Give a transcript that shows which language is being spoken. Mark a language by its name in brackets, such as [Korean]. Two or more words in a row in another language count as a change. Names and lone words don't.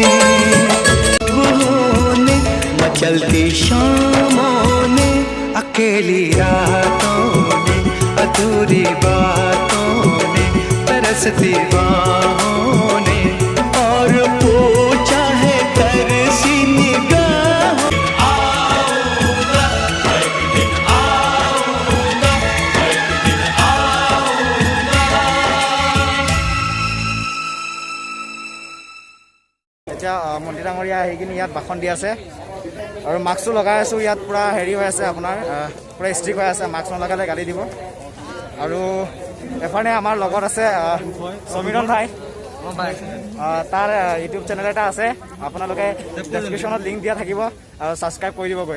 [Hindi] वो ने, मचलती शामों ने, अकेली रातों ने, अधूरी बातों ने, तरसती बाहों ने, और पूछा है तरसी निगाहों। आऊंगा एक दिन आऊंगा एक दिन आऊंगा। [Assamese] এতিয়া মন্ত্ৰী ডাঙৰীয়া আহি কিনে ইয়াত ভাষণ দি আছে আৰু মাস্কটো লগাই আছোঁ। ইয়াত পূৰা হেৰি হৈ আছে, আপোনাৰ পূৰা ষ্ট্ৰিক হৈ আছে, মাস্ক নলগালে গালি দিব। আৰু এফালে আমাৰ লগত আছে সমীৰণ ভাই, তাৰ ইউটিউব চেনেল এটা আছে, আপোনালোকে ডেছক্ৰিপশ্যনত লিংক দিয়া থাকিব আৰু ছাবস্ক্ৰাইব কৰি দিবগৈ।